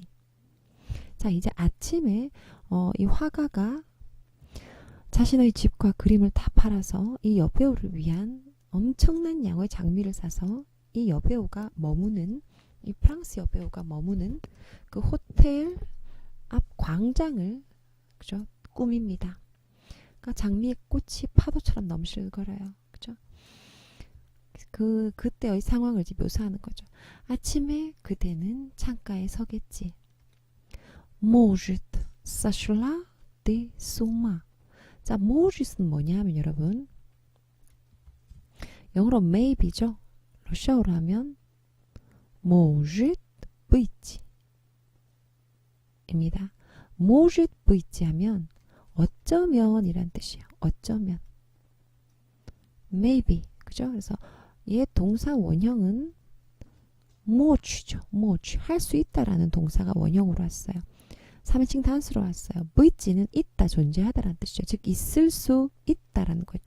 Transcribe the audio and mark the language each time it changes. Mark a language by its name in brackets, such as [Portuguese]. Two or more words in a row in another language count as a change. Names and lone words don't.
[Korean] 자 이제 아침에 이 화가가 자신의 집과 그림을 다 팔아서 이 여배우를 위한 엄청난 양의 장미를 사서 이 여배우가 머무는 이 프랑스 여배우가 머무는 그 호텔 앞 광장을 그죠? 꾸밉니다. 그러니까 장미의 꽃이 파도처럼 넘실거려요. 그죠? 그때의 상황을 묘사하는 거죠. 아침에 그대는 창가에 서겠지. [Russian] Может, сошла ты с ума. [Korean] 자, можit은 뭐냐 하면 여러분 영어로 maybe죠. 러시아어로 하면 [Russian] может быть [Korean] 입니다. [Russian] может быть [Korean] 하면 어쩌면 이란 뜻이에요. 어쩌면 maybe 그죠? 그래서 얘 동사 원형은 moch죠. moch 할 수 있다라는 동사가 원형으로 왔어요. 3인칭 단수로 왔어요. b는 있다, 존재하다라는 뜻이죠. 즉 있을 수 있다라는 거죠.